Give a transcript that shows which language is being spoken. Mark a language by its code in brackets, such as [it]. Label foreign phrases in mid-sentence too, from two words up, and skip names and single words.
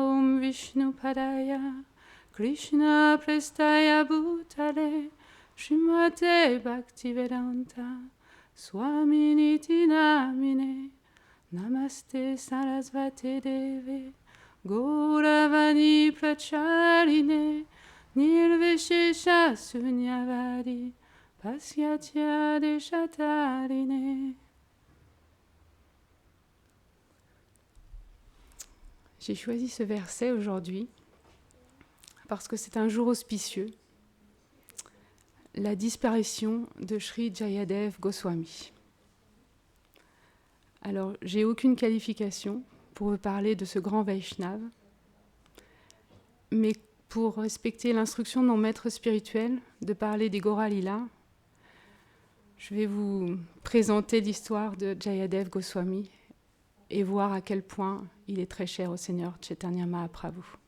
[sa] Om Vishnu Padaya Krishna Prestaya Bhutale Srimate Bhaktivedanta Swaminiti Namine Namaste Sarasvate Deve Gauravani Pracharine Nirvishesha Sunyavadi Pasyatya Deshatarine. [fr] J'ai choisi ce verset aujourd'hui parce que c'est un jour auspicieux, la disparition de Shri Jayadev Goswami. Alors, j'ai aucune qualification pour vous parler de ce grand Vaishnava, mais pour respecter l'instruction de mon maître spirituel de parler des Gora Lila, Je vais vous présenter l'histoire de Jayadev Goswami et voir à quel point il est très cher au Seigneur Chaitanya Mahaprabhu.